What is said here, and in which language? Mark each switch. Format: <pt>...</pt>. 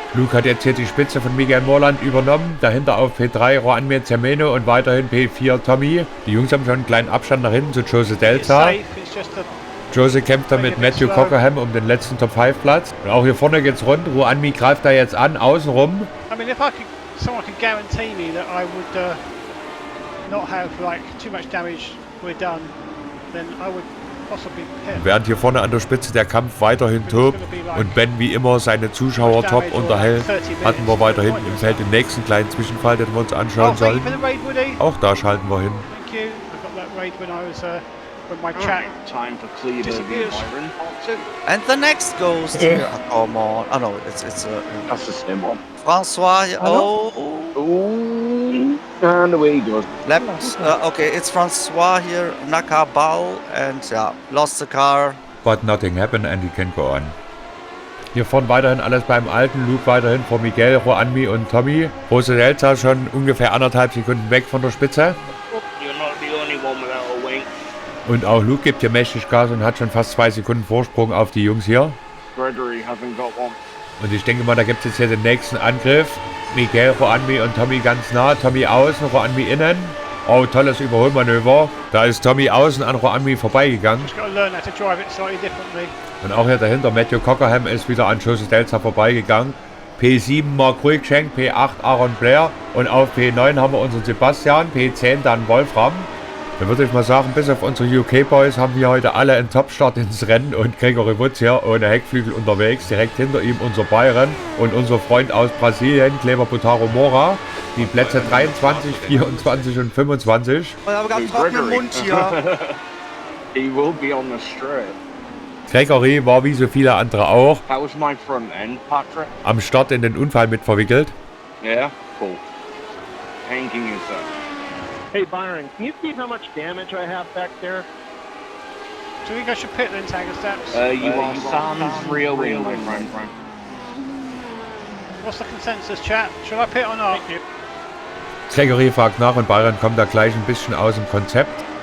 <de>Luke hat jetzt hier die Spitze von Miguel Morland übernommen. Dahinter auf P3 Juan Mir Zermeno und weiterhin P4 Tommy. Die Jungs haben schon einen kleinen Abstand nach hinten zu Jose</de> <en>It's Delta. safe, it's just a...</en> <de>Jose kämpft da mit Matthew Cockerham um den letzten Top-5-Platz. Und auch hier vorne geht's rund. Juan Mir greift da jetzt an, außenrum.</de> <en>I mean, if someone could guarantee me that I would not have like too much damage, we're done, then I would possibly hit.</en> <de>Während hier vorne an der Spitze der Kampf weiterhin tobt und Ben wie immer seine Zuschauer top unterhält, hatten wir weiter hinten im Feld den nächsten kleinen Zwischenfall, den wir uns anschauen sollen. Auch da schalten wir hin.</de> <en>Thank you. I got that raid when I was when my chat Time for Kleber disappears. Byron. And the next goes to... Come on. Oh no, it's That's the same one. Francois. Oh. Ooh, and away he goes. Left. Okay, it's Francois here. Nakabal. And yeah, lost the car. But nothing happened and he can go on.</en> <de>Hier vorne weiterhin alles beim Alten. Luke weiterhin vor Miguel, Juanmi und Tommy. Jose Delta schon ungefähr 1,5 Sekunden weg von der Spitze.</de> <en>You're not the only one without a wing.</en> <de>Und auch Luke gibt hier mächtig Gas und hat schon fast 2 Sekunden Vorsprung auf die Jungs hier.</de> <en>Gregory hasn't got one.</en> <de>Und ich denke mal, da gibt es jetzt hier den nächsten Angriff. Miguel, Juanmi und Tommy ganz nah. Tommy außen, Juanmi innen. Oh, tolles Überholmanöver. Da ist Tommy außen an Juanmi vorbeigegangen.</de> <en>Just got to learn how to drive it slightly differently.</en> <de>Und auch hier dahinter, Matthew Cockerham ist wieder an Jose Delta vorbeigegangen. P7 Mark Ruigschenk, P8 Aaron Blair und auf P9 haben wir unseren Sebastian, P10 dann Wolfram. Dann würde ich mal sagen, bis auf unsere UK-Boys haben wir heute alle einen Topstart ins Rennen und Gregory Woods hier ohne Heckflügel unterwegs. Direkt hinter ihm unser Byron und unser Freund aus Brasilien, Kleber Butaro Mora. Die Plätze 23, 24 und 25. Ich habe ganz trockenen Mund hier.</de> <en>He will be on the straight.</en> <de>Gregory war wie so viele andere auch</de> <en>That was my front end, Patrick.</en> <de>am Start in den Unfall mit verwickelt.</de> <en>Yeah, cool. Hanging is Hey Byron, can you see how much damage I have back there? Do you think I should pit then, Tiger Steps? you are sans real wing, my friend. What's the consensus, chat? Should I pit or not?</en> <de>Gregory fragt nach und Byron kommt da gleich ein bisschen aus dem Konzept.</de>